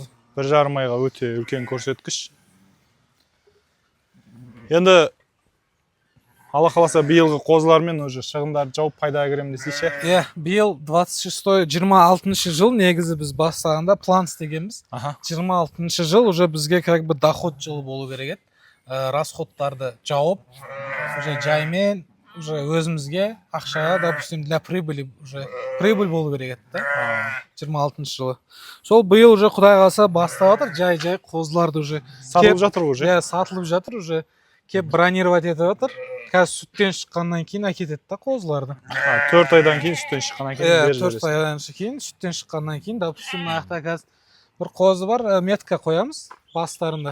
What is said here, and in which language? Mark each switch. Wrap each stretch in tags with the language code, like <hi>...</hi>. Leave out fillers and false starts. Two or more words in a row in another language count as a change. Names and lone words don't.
<kk>1,5 айға өте үлкен көрсеткіш. Енді Алла қаласа биылғы қозылармен уже шығындарды жауып пайдаға керем десейші? Биыл 26-ші жыл негізі біз бастағанда план істегенбіз. 26-ші жыл уже бізге</kk> <ru>как бы</ru> <kk>доход жылы болу керек еді. Расходтарды жауып, уже жаймен, уже өзімізге ақшаға,</kk> <ru>допустим, для прибыли, уже прибыль</ru> <kk>болу керек еді. 26-ші жылы. Сол биыл уже Құдай қаласа бастап жатыр, жай қозыларды уже сатылып жатыр уже. Сатылып жатыр уже. Кеп бронировать етіп жатыр. Қазір сүттен шыққаннан кейін әкетеді да қозыларды. 4 айдан кейін сүттен шыққаннан кейін. 4 айдан кейін сүттен шыққаннан кейін, допустим, аяқта қазір бір қозы бар, метка қоямыз бастарында.</kk>